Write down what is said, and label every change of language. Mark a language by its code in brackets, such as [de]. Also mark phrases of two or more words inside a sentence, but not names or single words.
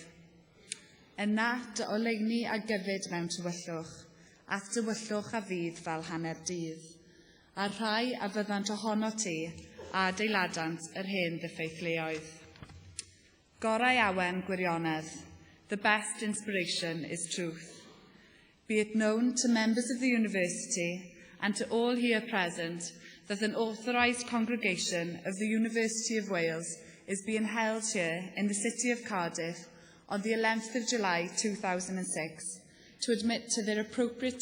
[cy] Yna dy oleuni a gyfyd mewn tywyllwch, at dywyllwch a fydd fel hanner dydd, a rhai a fyddant ohono ti a adeiladant yr hen ddiffeithleoedd. Gorau awen gwirionedd. [en] The best inspiration is truth. Be it known to members of the University and to all here present that an authorised congregation of the University of Wales is being held here in the city of Cardiff on the 11th of July 2006 to admit to their appropriate